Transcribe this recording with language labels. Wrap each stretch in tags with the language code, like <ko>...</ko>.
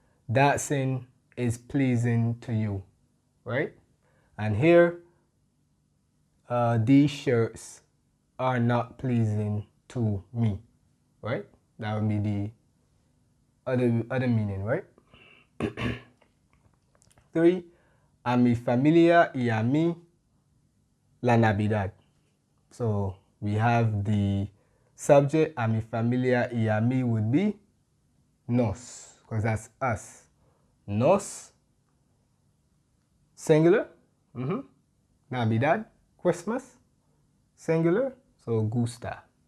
<en>Dancing is pleasing to you, right? And here, these shirts are not pleasing to me, right? That would be the other meaning, right? 3.</en> <es>A mi familia y a mí la Navidad.</es> <en>So we have the subject,</en> <es>a mi familia y a mí</es> <en>would be nos, because that's us. Nos, singular. Navidad, Christmas, singular. So Gusta.</en>